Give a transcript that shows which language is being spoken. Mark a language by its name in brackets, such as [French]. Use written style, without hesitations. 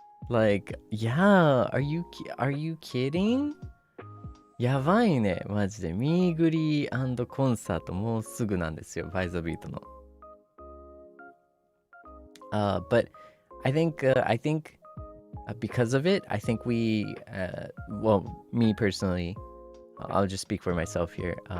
[English] Like, yeah, are you kidding? [Japanese] やばいね、マジで。ミーグリー&コンサートもうすぐなんですよ、バイザビートの。 [English] But I think because of it, I think well, me personally, I'll just speak for myself here.